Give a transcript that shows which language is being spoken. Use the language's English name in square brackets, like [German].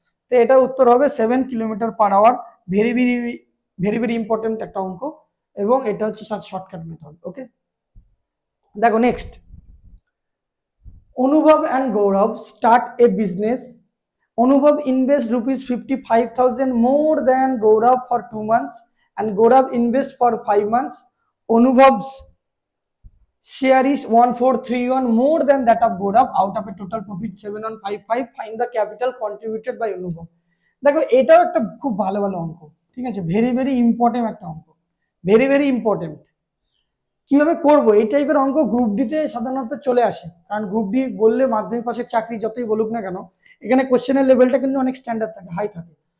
[Bangla] তো এটা উত্তর হবে 7 kilometre per hour, [English] very very very very important [Bangla] একটা অঙ্ক, এবং এটা হচ্ছে শর্টকাট মেথড। [English] okay, [Bangla] দেখো [English] Next, Anubhav and Gaurav start a business. Anubhav invest ₹55,000 more than Gaurav for 2 months and Gaurav invest for 5 months. Anubhav's share is 1431 more than that of Gaurav out of a total profit 7155. Find the capital contributed by Anubhav. [Bangla] দেখো এটাও একটা খুব ভালো ভালো অঙ্ক, ঠিক আছে, [English] very very important [Bangla] একটা অঙ্ক, ভেরি ভেরি ইম্পর্টেন্ট। কিভাবে করবো এই টাইপের অঙ্ক গ্রুপ ডিতে সাধারণত চলে আসে, কারণ গ্রুপ ডি বললে মাধ্যমিক পাশের চাকরি যতই বলুক না কেন, এখানে কোশ্চেনের লেভেলটা কিন্তু অনেক স্ট্যান্ডার্ড থাকে, হাই থাকে।